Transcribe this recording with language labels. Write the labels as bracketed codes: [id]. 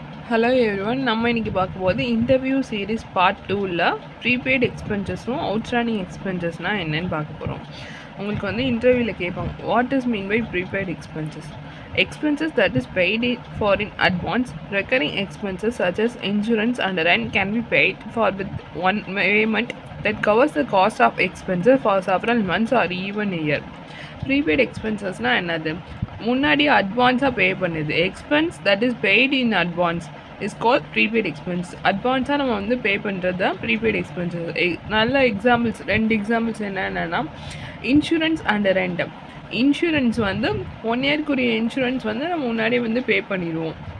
[ta] Hello everyone, நம்ம இன்னைக்கு பார்க்கும்போது இன்டர்வியூ சீரிஸ் பார்ட் 2ல் ப்ரீபெய்டு எக்ஸ்பென்சஸும் அவுட்ஸ்டாண்டிங் எக்ஸ்பென்சஸ்னால் என்னன்னு பார்க்க போகிறோம். உங்களுக்கு வந்து இன்டர்வியூவில் கேட்பாங்க, [en] What is mean by prepaid expenses? Expenses that is paid for in advance. Recurring expenses such as insurance and rent can be paid for with one payment that covers the cost of expenses for several months or even a year. [ta] Prepaid எக்ஸ்பென்சஸ்னால் என்னது? முன்னாடி அட்வான்ஸாக பே பண்ணுது. [en] Expense that is paid in advance is call prepaid expense. [ta] அட்வான்ஸாக நம்ம வந்து பே பண்ணுறது தான் prepaid expenses. நல்ல எக்ஸாம்பிள்ஸ், 2 எக்ஸாம்பிள்ஸ் என்னென்னா இன்சூரன்ஸ் அண்ட் ரெண்ட். இன்சூரன்ஸ் வந்து 1 இயர்க்குரிய இன்சூரன்ஸ் வந்து நம்ம முன்னாடியே வந்து பே பண்ணிடுவோம்.